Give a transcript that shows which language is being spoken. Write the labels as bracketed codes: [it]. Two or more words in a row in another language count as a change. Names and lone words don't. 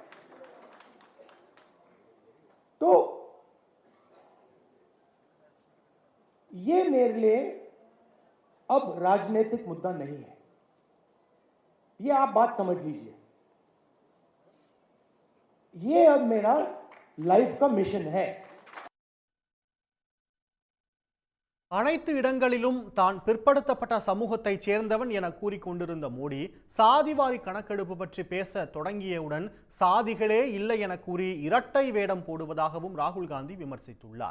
[hi] तो ये मेरे लिए अब राजनीतिक मुद्दा नहीं है, ये आप बात समझ लीजिए। ये अब मेरा लाइफ का मिशन है। [ta] அனைத்து இடங்களிலும் தான் பிற்படுத்தப்பட்ட சமூகத்தைச் சேர்ந்தவன் என கூறிக்கொண்டிருந்த மோடி, சாதிவாரி கணக்கெடுப்பு பற்றி பேச தொடங்கியவுடன் சாதிகளே இல்லை என கூறி இரட்டை வேடம் போடுவதாகவும் ராகுல் காந்தி விமர்சித்துள்ளார்.